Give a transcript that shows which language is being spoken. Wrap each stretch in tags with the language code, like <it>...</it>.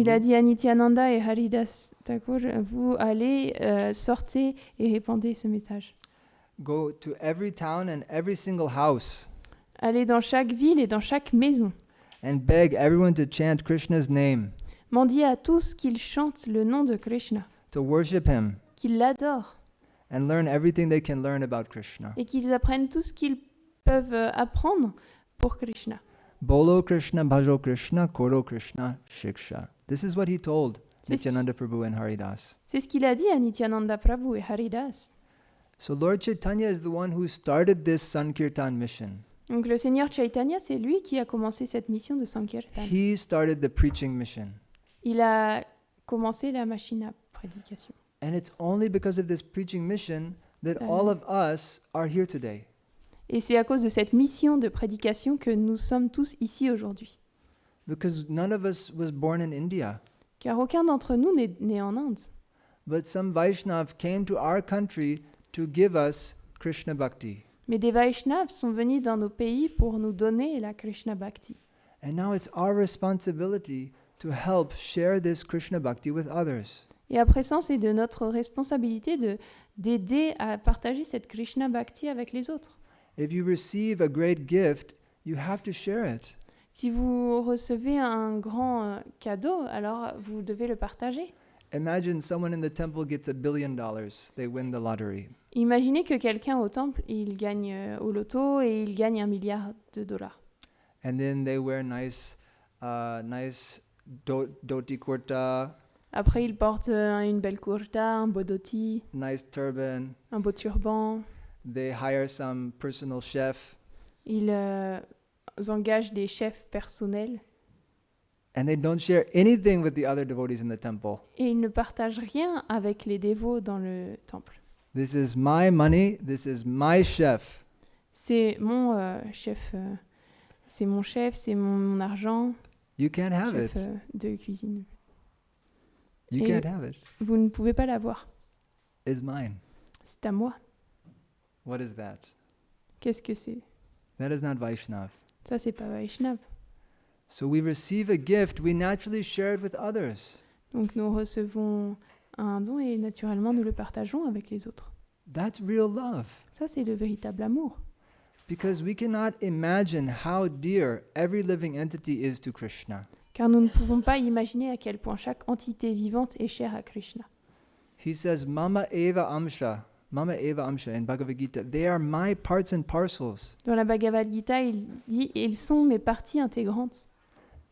<fr>il a dit à Nityananda et Haridas Thakur, vous allez sortez et répandez ce message.</fr> <en>Go to every town and every single house</en> <fr>Allez dans chaque ville et dans chaque maison.</fr> <en>and beg everyone to chant Krishna's name,</en> <fr>Mendiez à tous qu'ils chantent le nom de Krishna,</fr> <en>to worship him,</en> <fr>qu'ils l'adorent</fr> <en>and learn everything they can learn about Krishna.</en> <fr>et qu'ils apprennent tout ce qu'ils peuvent apprendre pour Krishna.</fr> <bn>Bolo Krishna, Bhajo Krishna, Koro Krishna, Shiksha.</bn> <en>This is what he told</en> <fr>C'est ce</fr> <en>Nityananda Prabhu and Haridas.</en> <fr>C'est ce qu'il a dit à Nityananda Prabhu et Haridas.</fr> <en>So Lord Chaitanya is the one who started this Sankirtan mission.</en> <fr>Donc le Seigneur Chaitanya, c'est lui qui a commencé cette mission de Sankirtan.</fr> <en>He started the preaching mission.</en> <fr>Il a commencé la machine à prédication.</fr> <en>And it's only because of this preaching mission that all of us are here today.</en> <fr>Et c'est à cause de cette mission de prédication que nous sommes tous ici aujourd'hui.</fr> <en>Because none of us was born in India.</en> <fr>Car aucun d'entre nous n'est né en Inde.</fr> <en>But some Vaishnav came to our country to give us Krishna Bhakti.</en> <fr>Mais des Vaishnavas sont venus dans nos pays pour nous donner la Krishna Bhakti.</fr> <en>And now it's our responsibility to help share this Krishna Bhakti with others.</en> <fr>Et à présent, c'est de notre responsabilité d'aider à partager cette Krishna Bhakti avec les autres.</fr> <en>If you receive a great gift, you have to share it.</en> <fr>Si vous recevez un grand cadeau, alors vous devez le partager.</fr> <en>Imagine someone in the temple gets $1 billion. They win the lottery.</en> <fr>Imaginez que quelqu'un au temple, il gagne au loto et il gagne $1 milliard.</fr> <en>And then they wear nice dhoti kurta,</en> <fr>Après, il porte une belle kurta, un beau dhoti,</fr> <en>nice turban.</en> <fr>un beau turban.</fr> <en>They hire some personal chef.</en> <fr>Ils engagent des chefs personnels</fr> <en>And they don't share anything with the other devotees in the temple.</en> <fr>et ils ne partagent rien avec les dévots dans le temple.</fr> <en>This is my money. This is my chef.</en> <fr>C'est mon chef, c'est mon chef, c'est mon argent,</fr> <en>You can't have</en> <fr>chef</fr> <en>it.</en> <fr>De cuisine.</fr> <en>You</en> <fr>Et-</fr> <en>can't have it.</en> <fr>Vous ne pouvez pas l'avoir.</fr> <en>It's mine.</en> <fr>C'est à moi.</fr> <en>What is that?</en> <fr>Qu'est-ce que c'est?</fr> <en>That is not Vaishnav.</en> <fr>Ça, c'est pas Vaishnav.</fr> <en>So we receive a gift, we naturally share it with others.</en> <fr>Donc nous recevons un don et naturellement nous le partageons avec les autres.</fr> <en>That's real love.</en> <fr>Ça, c'est le véritable amour.</fr> <en>Because we cannot imagine how dear every living entity is to Krishna.</en> <fr>Car nous ne pouvons pas imaginer à quel point chaque entité vivante est chère à Krishna.</fr> <en>He says,</en> <sa>Mama Eva Amsha</sa> <en>in Bhagavad Gita, they are my parts and parcels.</en> <fr>Dans la Bhagavad Gita, il dit « Ils sont mes parties intégrantes ».</fr>